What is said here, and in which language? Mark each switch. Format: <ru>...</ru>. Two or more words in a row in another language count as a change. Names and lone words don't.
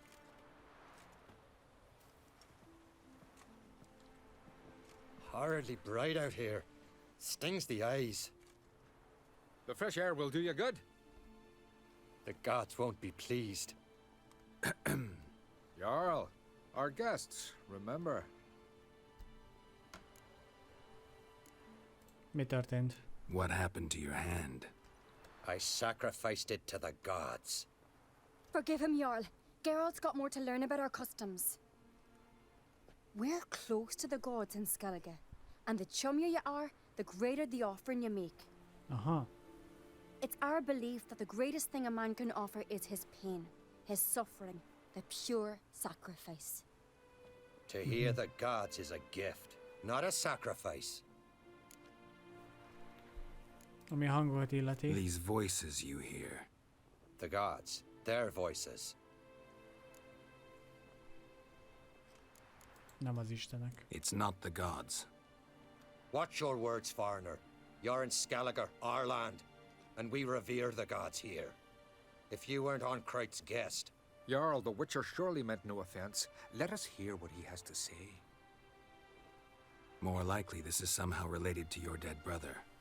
<en>Horridly bright out here. Stings the eyes. The fresh air will do you good. The gods won't be pleased. Jarl, our guests, remember.</en> <hu>Mi történt?</hu> <en>What happened to your hand? I sacrificed it to the gods. Forgive him, Jarl. Geralt's got more to learn about our customs. We're close to the gods in Skellige, and the chummier you are, the greater the offering you make. Aha. It's our belief that the greatest thing a man can offer is his pain, his suffering, the pure sacrifice. To hear the gods is a gift, not a sacrifice.</en> <hu>Ami hangot illeti.</hu> <en>These voices you hear. The gods, their voices.</en> <hu>Nem az istenek.</hu> <en>It's not the gods. Watch your words, foreigner. You're in Skellige, our land, and we revere the gods here. If you weren't on Kright's guest, Jarl, the Witcher surely meant no offense. Let us hear what he has to say. More likely this is somehow related to your dead brother.</en>